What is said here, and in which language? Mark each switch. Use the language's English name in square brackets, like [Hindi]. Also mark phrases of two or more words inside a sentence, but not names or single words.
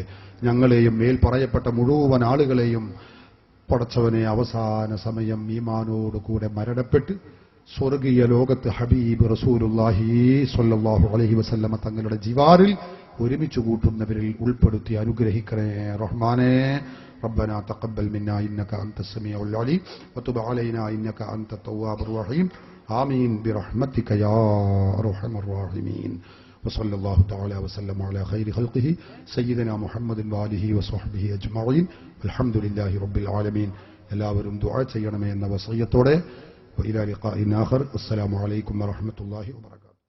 [Malayalam] ഞങ്ങളെയും മേൽ പറയപ്പെട്ട മുഴുവൻ ആളുകളെയും പടച്ചവനെ അവസാന സമയം ഈമാനോടുകൂടെ മരണപ്പെട്ട് സ്വർഗീയ ലോകത്ത് ഹബീബ് [Arabic] رسول الله صلى الله عليه وسلم [Malayalam] തങ്ങളുടെ ജിവാറിൽ ഒരുമിച്ച് കൂട്ടുന്നവരിൽ ഉൾപ്പെടുത്തി അനുഗ്രഹിക്കണേ റഹ്മാനെ. [Arabic] ربنا تقبل منا إنك أنت السميع العليم وتب علينا إنك أنت التواب الرحيم آمين برحمتك يا أرحم الراحمين وصلى الله تعالى وسلم على خير خلقه سيدنا محمد وآله وصحبه أجمعين الحمد لله رب العالمين. [Malayalam] എല്ലാവരും ദുആ ചെയ്യണമെന്ന വസിയത്തോടെ [Arabic] وإلى لقاء آخر. السلام عليكم ورحمة الله وبركاته.